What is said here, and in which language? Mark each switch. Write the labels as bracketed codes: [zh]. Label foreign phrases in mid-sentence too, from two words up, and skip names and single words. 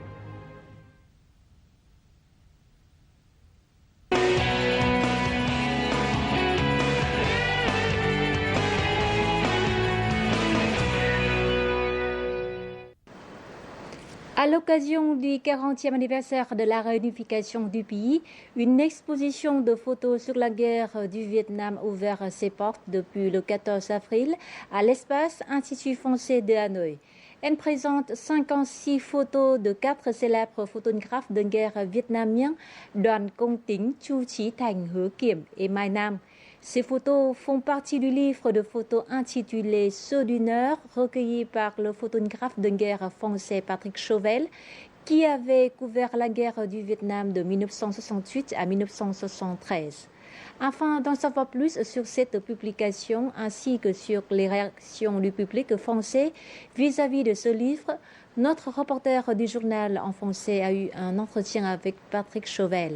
[fr] À l'occasion du 40e anniversaire de la réunification du pays, une exposition de photos sur la guerre du Vietnam ouvert ses portes depuis le 14 avril à l'espace Institut français de Hanoï. Elle présente 56 photos de 4 célèbres photographes de guerre vietnamiens, Đoàn Công Tính, Chu Chí Thành, Hứa Kiểm et Mai Nam. Ces photos font partie du livre de photos intitulé Ceux du Nord, recueilli par le photographe de guerre français Patrick Chauvel, qui avait couvert la guerre du Vietnam de 1968 à 1973. Afin d'en savoir plus sur cette publication ainsi que sur les réactions du public français vis-à-vis de ce livre, notre reporter du journal en français a eu un entretien avec Patrick Chauvel.